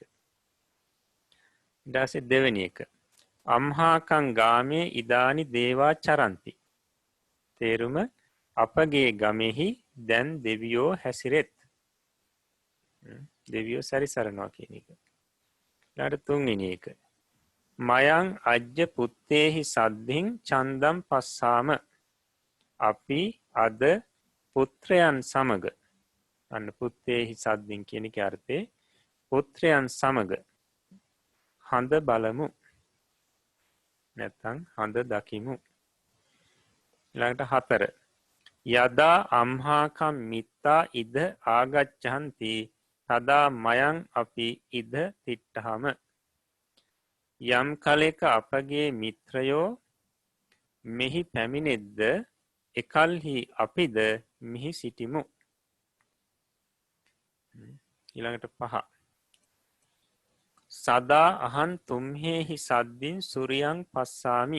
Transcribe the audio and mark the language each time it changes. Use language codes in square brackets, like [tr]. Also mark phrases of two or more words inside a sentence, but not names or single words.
[si] ඊට පස්සේ දෙවෙනි එක [pi] අම්හාකං ගාමේ ඉදානි දේවා චරಂತಿ. [si] තේරුම අපගේ ගමෙහි දැන් දෙවියෝ හැසිරෙත්. දෙවියෝ සැරිසරනවා කියන එක. ඊට තුන්වෙනි එක [pi] මයං අජ්ජ පුත්තේහි සද්ධින් චන්දම් පස්සාම. [si] අපි අද පුත්‍රයන් සමග, අන්න [pi] පුත්තේහි සද්ධින් [si] කියන එකේ අර්ථය පුත්‍රයන් සමග හඳ බලමු. නැත්නම් හඳ දකිමු. [pi] ඊළඟට 4 යදා අම්හාකම් මිත්තා ඉද ආගච්ඡanti තදා මයං අපි ඉද තිට්ඨහම. [si] යම් කලෙක අපගේ මිත්‍රයෝ මෙහි පැමිණෙද්ද එකල්හි අපිද මෙහි සිටිමු. [pi] ඊළඟට 5 සදා අහන් තුම්හෙහි සද්දින් සුරියං පස්සාමි.